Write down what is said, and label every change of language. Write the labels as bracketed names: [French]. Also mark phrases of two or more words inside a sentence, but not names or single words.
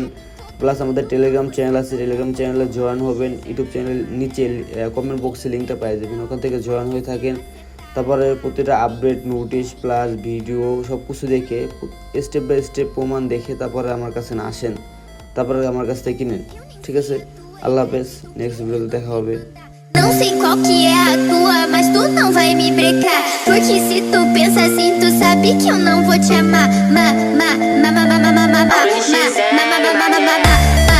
[Bangla] প্লাস আমাদের [English] Telegram channel [Bangla] আছে, টেলিগ্রাম চ্যানেলে জয়েন হবেন, [English] YouTube channel [Bangla] নিচে কমেন্ট বক্সে লিঙ্কটা পেয়ে যাবেন, ওখান থেকে জয়েন হয়ে থাকেন। তারপরে প্রতিটা আপডেট, নোটিশ, প্লাস ভিডিও সব কিছু দেখে [English] step by step [Bangla] প্রমাণ দেখে তারপরে আমার কাছে আসেন, তারপরে আমার কাছ থেকে কিনেন, ঠিক আছে? [Arabic] الله حافظ, [Bangla] নেক্সট ভিডিওতে দেখা হবে। [Portuguese] Não sei qual que é a tua, mas tu não vai me brecar. Porque se tu pensa assim, tu sabe que eu não vou te amar. Ma, ma, ma, ma, ma, ma, ma, ma, ma, ma, ma, ma, ma, ma, ma, ma, ma.